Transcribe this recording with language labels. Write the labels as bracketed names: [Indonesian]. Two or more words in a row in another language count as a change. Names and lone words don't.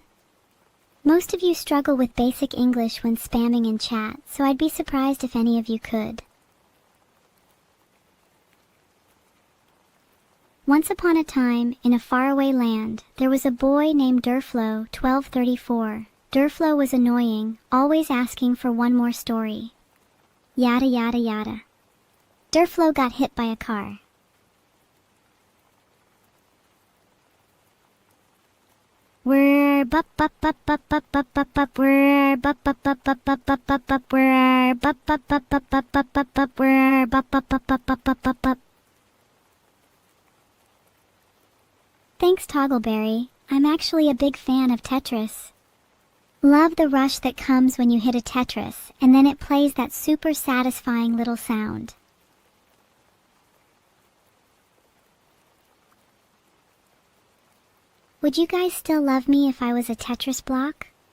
[English] Most of you struggle with basic English when spamming in chat, so I'd be surprised if any of you could. Once upon a time, in a faraway land, there was a boy named Durflo, 1234. Durflo was annoying, always asking for one more story. Yada yada yada. Durflo got hit by a car. We're bup bup bup bup bup bup bup bup we're bup bup bup bup bup bup bup bup we're bup bup bup bup bup bup bup bup we're bup bup bup bup bup bup bup bup. Thanks, Toggleberry. I'm actually a big fan of Tetris. Love the rush that comes when you hit a Tetris, and then it plays that super satisfying little sound. Would you guys still love me if I was a Tetris block?